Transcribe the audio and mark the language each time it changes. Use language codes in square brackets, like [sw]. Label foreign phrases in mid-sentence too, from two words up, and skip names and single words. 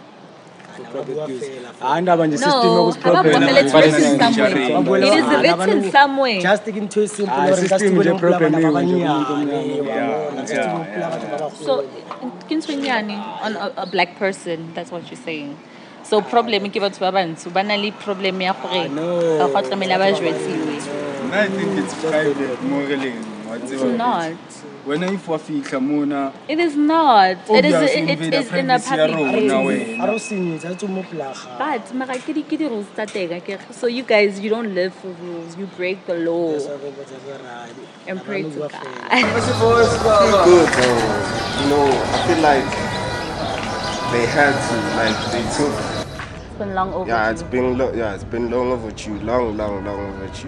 [en] No, it's written somewhere. It is written somewhere. Just into a simple So, on a black person, that's what you're saying. [st] So, problem ke batho ba bantsho ba na le problem ya gore ga tlamela ba jwetsiwe. [en] I think it's private morally. It's not. When I for [st] fika mona, [en] It is not. It is in a public place. [st] But mara ke di rules tsa teng akere. [en] So you guys, you don't live for rules. You break the law and pray to God. Good, you know, I feel like they had to, like they took. It's been long overdue. It's been long overdue, long overdue.